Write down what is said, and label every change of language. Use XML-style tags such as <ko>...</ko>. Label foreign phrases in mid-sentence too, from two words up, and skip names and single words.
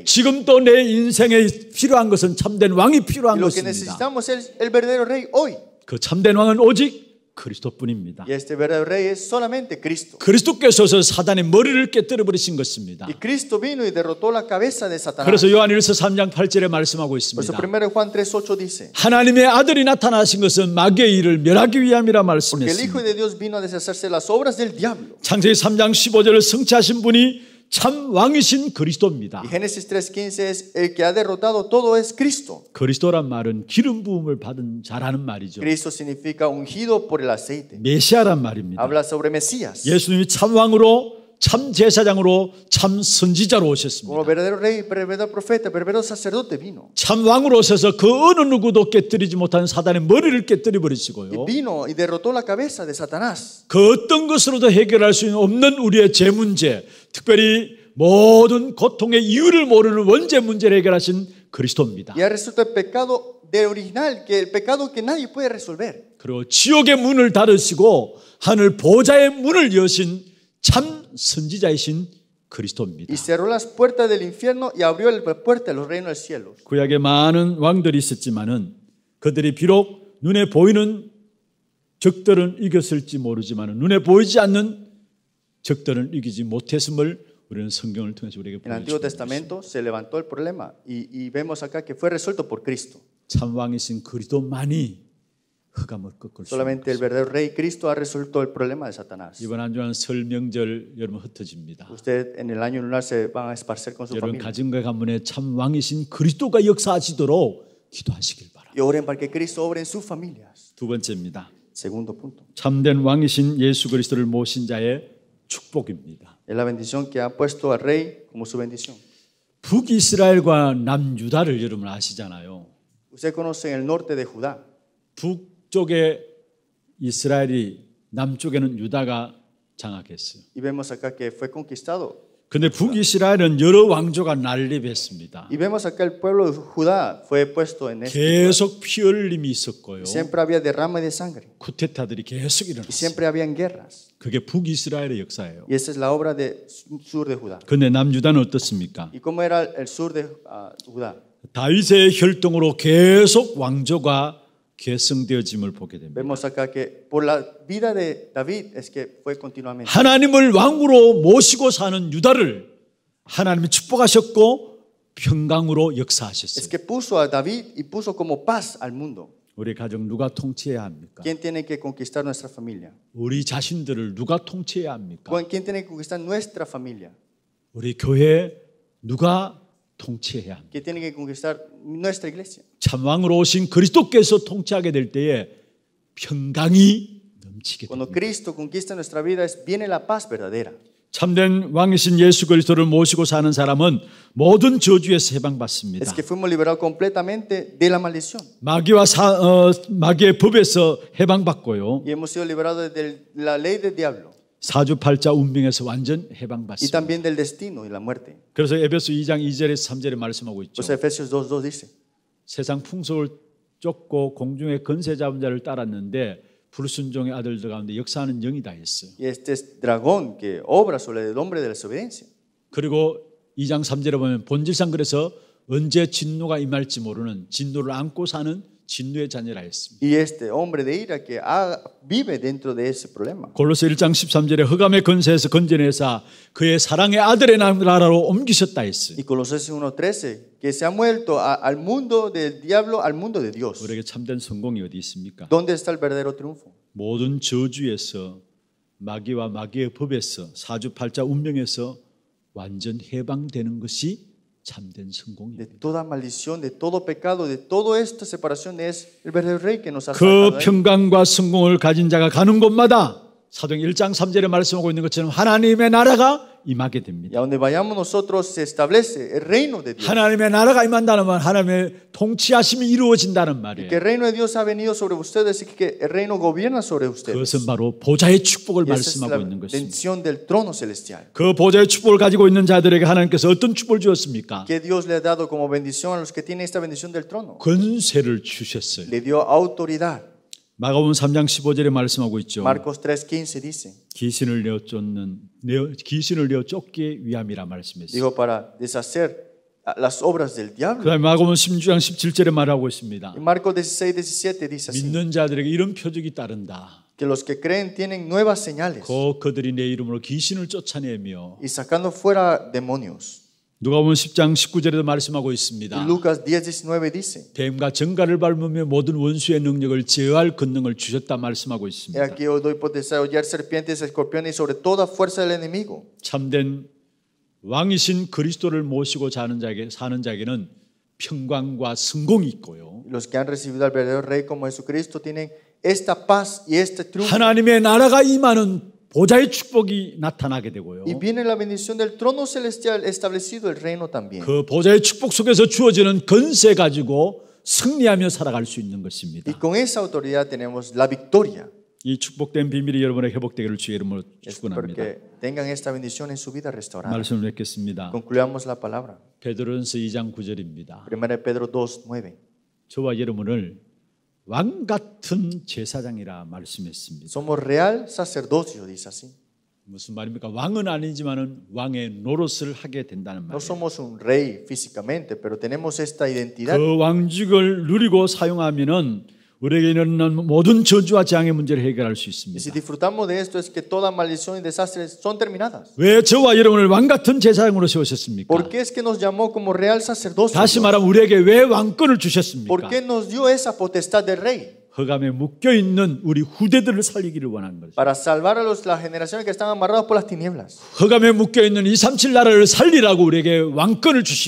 <ko>지금도 내 인생에 필요한 것은 참된 왕이</ko> <es>Y</es> <ko>필요한</ko> <es>lo que</es> <ko>것입니다.</ko> <es>necesitamos es el verdadero rey hoy.</es> <ko>그 참된 왕은 오직 그리스도뿐입니다.</ko> <es>Y este verdadero rey es solamente Cristo.</es> <ko>그리스도께서 사단의 머리를 깨뜨려 버리신 것입니다.</ko> <es>Y Cristo vino y derrotó la cabeza de Satanás.</es> <ko>그래서 요한일서 3장 8절에 말씀하고</ko> <es>Por eso</es> <ko>있습니다.</ko> <es>1 Juan 3:8 dice,</es> <ko>하나님의 아들이 나타나신 것은 마귀의 일을 멸하기 위함이라</ko> <es>porque el</es> <ko>말씀했습니다.</ko> <es>Hijo de Dios vino a deshacerse de las obras del diablo.</es> <ko>창세기 3장 15절을 성취하신 분이 참 왕이신 그리스도입니다.</ko> <es>Y Génesis 3:15 es el que ha derrotado todo es Cristo.</es> <ko>그리스도란 말은 기름 부음을 받은 자라는 말이죠.</ko> <es>Cristo significa ungido por el aceite.</es> <ko>메시아란 말입니다.</ko> <es>Habla sobre Mesías.</es> <ko>예수님이 참 왕으로, 참 제사장으로, 참 선지자로</ko> <es>Como</es> <ko>오셨습니다.</ko> <es>verdadero rey, verdadero profeta, verdadero sacerdote vino.</es> <ko>참 왕으로 오셔서 그 어느 누구도 깨뜨리지 못하는 사단의 머리를 깨뜨려</ko> <es>Y</es> <ko>버리시고요.</ko> <es>vino y derrotó la cabeza de Satanás.</es> <ko>그 어떤 것으로도 해결할 수 없는 우리의 죄 문제, 특별히 모든 고통의 이유를 모르는 원죄 문제를 해결하신 그리스도입니다.</ko> <es>Y ha resuelto el pecado de original, que el pecado que nadie puede resolver.</es> <ko>그리고 지옥의 문을 닫으시고 하늘 보좌의 문을 여신 참 선지자이신 그리스도입니다.</ko> <es>Y cerró las puertas del infierno y abrió la puerta de los reinos del cielo.</es> <ko>구약에 많은 왕들이 있었지만은 그들이 비록 눈에 보이는 적들은 이겼을지 모르지만은 눈에 보이지 않는 적들은 이기지 못했음을 우리는 성경을 통해서 우리에게</ko> <es>En el Antiguo</es> <ko>보여주고 있습니다.</ko> <es>Testamento se levantó el problema y vemos acá que fue resuelto por Cristo.</es> <ko>참 왕이신 그리스도만이 흑암을 꺾을 수 있는</ko> <es>Solamente el</es> <ko>것입니다.</ko> <es>verdadero Rey Cristo ha resuelto el problema de Satanás.</es> <ko>이번 한 주간 설 명절 여러분 흩어집니다.</ko> <es>Usted en el año lunar se van a esparcer con su</es> <ko>여러분</ko> <es>familia.</es> <ko>가정과 가문에 참 왕이신 그리스도가 역사하시도록 기도하시길 바랍니다.</ko> <es>Y oren para que Cristo obre en sus familias.</es> <ko>두 번째입니다.</ko> <es>Segundo punto.</es> <ko>참된 왕이신 예수 그리스도를 모신 자의 축복입니다.</ko> <es>Es la bendición que ha puesto al Rey como su bendición.</es> <ko>북이스라엘과 남유다를 여러분 아시잖아요.</ko> <es>Usted conoce el norte de Judá.</es> <ko>북쪽에 이스라엘이 남쪽에는 유다가 장악했어요.</ko> <es>Y vemos acá que fue conquistado.</es> <ko>근데 북이스라엘은 여러 왕조가 난립했습니다.</ko> <es>Y vemos acá el pueblo de Judá fue puesto en este.</es> <ko>계속 피 흘림이 있었고요.</ko> <es>Siempre había derrame de sangre.</es> <ko>쿠데타들이 계속</ko> <es>Y</es> <ko>일어났어요.</ko> <es>siempre habían guerras.</es> <ko>그게 북이스라엘의 역사예요.</ko> <es>Y esa es la obra del sur de Judá.</es> <ko>근데 남유다는 어떻습니까?</ko> <es>¿Y cómo era el sur de Judá?</es> <ko>다윗의 혈통으로 계속 왕조가 계승되어짐을 보게 됩니다.</ko> <es>Vemos acá que por la vida de David es que fue continuamente.</es> <ko>하나님을 왕으로 모시고 사는 유다를 하나님이 축복하셨고 평강으로</ko> <es>Es</es> <ko>역사하셨어요.</ko> <es>que puso a David y puso como paz al mundo.</es> <ko>우리 가정 누가 통치해야 합니까?</ko> <es>¿Quién tiene que conquistar nuestra familia?</es> <ko>우리 자신들을 누가 통치해야 합니까?</ko> <es>¿Quién tiene que conquistar nuestra familia?</es> <ko>우리 교회 누가 통치해야 합니까?</ko> <es>¿Quién tiene que conquistar nuestra iglesia?</es> <ko>참 왕으로 오신 그리스도께서 통치하게 될 때에 평강이 넘치게</ko> <es>Cuando</es> <ko>됩니다.</ko> <es>Cristo conquista nuestra vida, viene la paz verdadera.</es> <ko>참된 왕이신 예수 그리스도를 모시고 사는 사람은 모든 저주에서 해방받습니다.</ko> <es>Es que fuimos liberados completamente de la maldición.</es> <ko>마귀의 법에서 해방받고요.</ko> <es>Y hemos sido liberados de la ley del diablo.</es> <ko>사주팔자 운명에서 완전</ko> <es>Y</es> <ko>해방받습니다.</ko> <es>también del destino y la muerte.</es> <ko>그래서 에베소 2장 2절에서 3절에 말씀하고 있죠.</ko> <es>Pues Efesios 2:2 dice.</es> <ko>세상 풍속을 쫓고 공중의 권세 잡은 자를 따랐는데 불순종의 아들들 가운데 역사하는 영이다 했어요.</ko> <es>Y este es dragón que obra sobre el hombre de la desobediencia.</es> <ko>그리고 2장 3절에 보면 본질상 그래서 언제 진노가 임할지 모르는 진노를 안고 사는 진노의 자녀라 했습니다.</ko> <es>Y este hombre de ira que vive dentro de ese problema.</es> <ko>골로새 1장 13절에 흑암의 권세에서 건져내사 그의 사랑의 아들의 나라로 옮기셨다 했어요.</ko> <es>Y Colosenses 1:13 que se ha muerto al mundo del diablo al mundo de Dios.</es> <ko>우리에게 참된 성공이 어디 있습니까?</ko> <es>¿Dónde está el verdadero triunfo?</es> <ko>모든 저주에서 마귀와 마귀의 법에서 사주팔자 운명에서 완전 해방되는 것이 참된</ko> <es>De</es> <ko>성공입니다.</ko> <es>toda maldición, de todo pecado, de toda esta separación es el verdadero rey que nos ha</es> <ko>그</ko> <es>sacado.</es> <ko>평강과 성공을 가진 자가 가는 곳마다 사도행 1장 3절에 말씀하고 있는 것처럼 하나님의 나라가 임하게</ko> <es>Y</es> <ko>됩니다.</ko> <es>a donde vayamos nosotros se establece el reino de Dios.</es> <ko>하나님의 나라가 임한다는 말 하나님의 통치하심이 이루어진다는</ko> <es>Y</es> <ko>말이에요.</ko> <es>que el reino de Dios ha venido sobre ustedes y que el reino gobierna sobre ustedes.</es> <ko>그것은 바로 보좌의 축복을</ko> <es>Y esa es la</es> <ko>말씀하고 있는 것입니다.</ko> <es>bendición del trono celestial.</es> <ko>그 보좌의 축복을 가지고 있는 자들에게 하나님께서 어떤 축복을 주었습니까?</ko> <es>Que Dios le ha dado como bendición a los que tienen esta bendición del trono.</es> <ko>권세를 주셨어요.</ko> <es>Le dio autoridad.</es> <ko>마가복음 3장 15절에 말씀하고 있죠.</ko> <es>Marcos 3:15 dice.</es> <ko>귀신을 내어 쫓기 위함이라 말씀했어요.</ko> <es>Dijo para deshacer las obras del diablo.</es> <ko>그다음에 마가복음 16장 17절에 말하고 있습니다.</ko> <es>Y Marcos 16:17 dice así.</es> <ko>믿는 자들에게 이런 표적이 따른다.</ko> <es>Que los que creen tienen nuevas señales.</es> <ko>그들이 내 이름으로 귀신을 쫓아내며</ko> <es>Y sacando fuera demonios.</es> <ko>누가복음 10장 19절에도 말씀하고</ko> <es>Y</es> <ko>있습니다.</ko> <es>Lucas 10:19 dice.</es> <ko>뱀과 정갈을 밟으며 모든 원수의 능력을 제어할 권능을 주셨다 말씀하고</ko> <es>He</es> <ko>있습니다.</ko> <es>aquí os doy potestad de hollar serpientes, escorpiones y sobre toda fuerza del enemigo.</es> <ko>참된 왕이신 그리스도를 모시고 사는 자에게는 평강과 성공이 있고요.</ko> <es>Y los que han recibido al verdadero Rey como Jesucristo tienen esta paz y este triunfo.</es> <ko>하나님의 나라가 임하는 보좌의 축복이 나타나게 되고요.</ko> <es>Y viene la bendición del trono celestial establecido el reino también.</es> <ko>그 보좌의 축복 속에서 주어지는 권세 가지고 승리하며 살아갈 수 있는</ko> <es>Y</es> <ko>것입니다.</ko> <es>con esa autoridad tenemos la victoria.</es> <ko>이 축복된 비밀이 여러분의 회복되기를 주의 이름으로</ko> <es>Espero</es> <ko>축원합니다.</ko> <es>que tengan esta bendición en su vida restaurada.</es> <ko>말씀을 맺겠습니다.</ko> <es>Concluyamos la palabra.</es> <ko>베드로전서 2장 9절입니다.</ko> <es>1 Pedro 2:9.</es> <ko>저와 여러분을 왕 같은 제사장이라 말씀했습니다.</ko> <es>Somos real sacerdocio, dice así.</es> <ko>무슨 말입니까? 왕은 아니지만은 왕의 노릇을 하게 된다는</ko> <es>No</es> <ko>말이에요.</ko> <es>somos un rey físicamente, pero tenemos esta identidad.</es> <ko>그 왕직을 누리고 사용하면은 우리에게 일어나는 모든 저주와 재앙의 문제를 해결할 수</ko> <es>Y si</es> <ko>있습니다.</ko> <es>disfrutamos de esto es que toda maldición y desastres son terminadas.</es> <ko>왜 저와 여러분을 왕 같은 제사장으로 세우셨습니까?</ko> <es>¿Por qué es que nos llamó como real sacerdocio?</es> <ko>다시 말하면 우리에게 왜 왕권을 주셨습니까?</ko> <es>¿Por qué nos dio esa potestad de rey?</es> <ko>흑암에 묶여 있는 우리 후대들을 살리기를 원하는 거죠.</ko> <es>para salvar a las generaciones que están amarrados por las tinieblas.</es> <ko>흑암에 묶여 있는 237 나라를 살리라고 우리에게 왕권을 주신</ko>